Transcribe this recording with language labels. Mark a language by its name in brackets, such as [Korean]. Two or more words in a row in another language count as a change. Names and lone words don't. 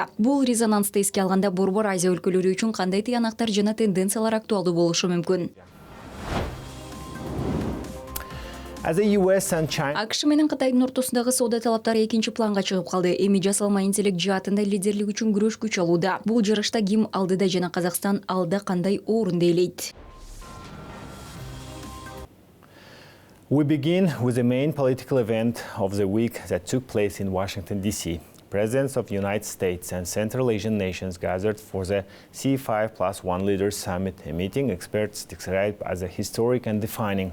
[Kyrgyz] Бул резонансты эске алганда Борбор Азия өлкөлөрү үчүн кандай тыянактар жана тенденциялар актуалдуу болушу мүмкүн? АКШ менен Кытайдын ортосундагы соода талаптары экинчи планга чыгып калды. Эми жасалма интеллект жаатында лидерлик үчүн күрөш күч алууда. Бул жарышта ким алдыда жана Казакстан алда кандай орунду ээлейт? [English] We begin with the main political event of the week that took place in Washington, D.C. Presidents of the United States and Central Asian nations gathered for the C5+1 Leaders Summit, a meeting experts describe as a historic and defining.